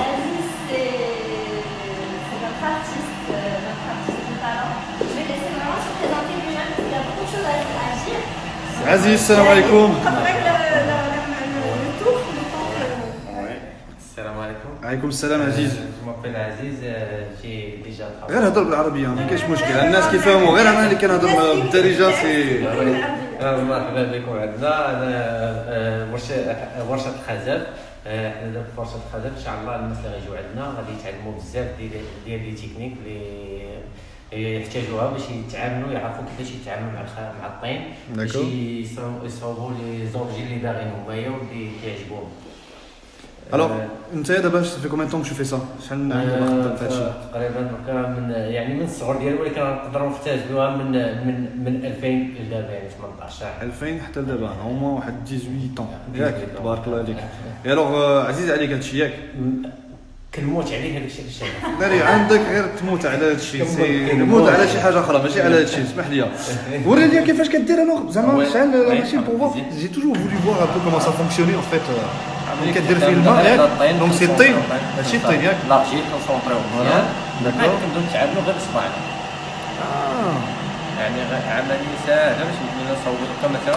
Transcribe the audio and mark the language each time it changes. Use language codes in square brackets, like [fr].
[fr] Aziz, c'est notre artiste de talent. Je vais laisser vraiment se présenter lui-même parce qu'il y a beaucoup de choses à dire. Aziz, salam alaikum. Après le tour, je pense que... Ouais. Salam alaikum. Alaykoum salam Aziz. Je m'appelle Aziz, j'ai déjà [ar] غير [fr] travaillé. [ar] هضر بالعربية ما كاينش مشكل الناس كيفهموا غير انا اللي كنهضر بالدارجة سي مرحبا بكم عندنا ورشة الخزف. حنا دابا في ورشة الخزف ان شاء الله الناس اللي غيجيو عندنا غادي يتعلموا بزاف ديال لي تكنيك اللي يحتاجوها باش يتعاملوا يعرفوا كيفاش يتعاملوا مع الطين باش يصاوبوا لي زورجي اللي باغيين همايا واللي كيعجبوهم. [fr] Alors, [ar] انت دابا [fr] ça fait combien de temps que tu fais ça؟ [ar] شحال عندك خدام في هادشي؟ تقريبا من يعني من الصغر ديالي ولكن نقدروا نختزلوها من 2000 لدابا يعني 18 2000 حتى لدابا هما واحد 18 ans ياك تبارك الله عليك. اي الوغ عزيز عليك هادشي ياك؟ كنموت عليه هذاك الشيء الشيء. داري عندك غير تموت على هادشي تموت على شي حاجه اخرى ماشي على هادشي اسمح لي. وريني كيفاش كدير انا زعما شحال لا ماشين [fr] pour voir. J'ai toujours voulu voir un peu comment ça fonctionnait en fait. [ar] كدير في الماء ياك دونك سي الطين هادشي الطين ياك لارجي كنصونطريو مزيان دابا كنبداو نتعاملوا غير بصباعنا يعني عمليه ساهله باش نبداو نصوبوا كما